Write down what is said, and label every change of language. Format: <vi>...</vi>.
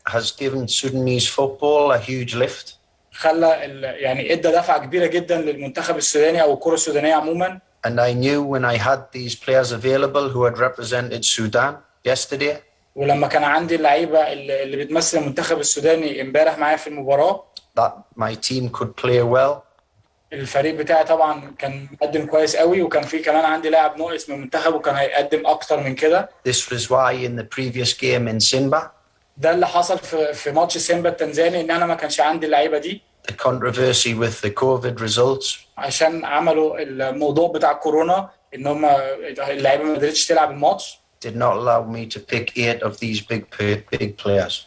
<en>has given Sudanese football a huge lift.</en> <ar>خلى يعني ادى دفعة كبيرة جدا للمنتخب السوداني أو الكرة السودانية عموما.</ar> <en>And I knew when I had these players available who had represented Sudan yesterday.</en> <ar>ولما كان عندي اللعيبة اللي بتمثل المنتخب السوداني امبارح معايا في المباراة.</ar> <en>That my team could play well.</en> <ar>الفريق بتاعي طبعا كان مقدم كويس قوي، وكان في كمان عندي لاعب ناقص من المنتخب وكان هيقدم اكتر من كده.</ar> <en>This was why in the previous game in Simba.</en> <ar>ده اللي حصل في ماتش سيمبا التنزاني، ان انا ما كانش عندي اللعيبه دي.</ar> <en>The controversy with the COVID results.</en> <ar>عشان عملوا الموضوع بتاع كورونا ان هم اللعيبه ما قدرتش تلعب الماتش.</ar> <en>Did not allow me to pick 8 of these big players.</en>